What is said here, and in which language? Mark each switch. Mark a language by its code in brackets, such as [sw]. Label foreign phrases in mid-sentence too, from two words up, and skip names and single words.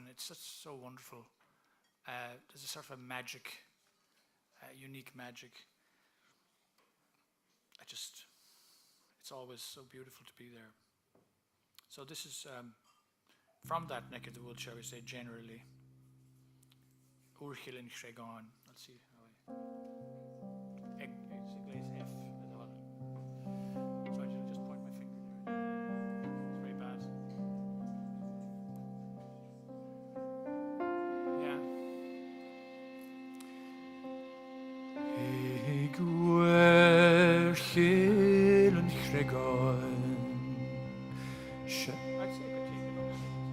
[en] It's just so wonderful. There's a sort of a magic, unique magic. It's always so beautiful to be there. So this is from that neck of the woods, shall we say, generally. [ga] Uilig in Chainnigh. [en] Let's see how I... So I should just point my finger there. It's very bad. Yeah. I'd say I could take it on.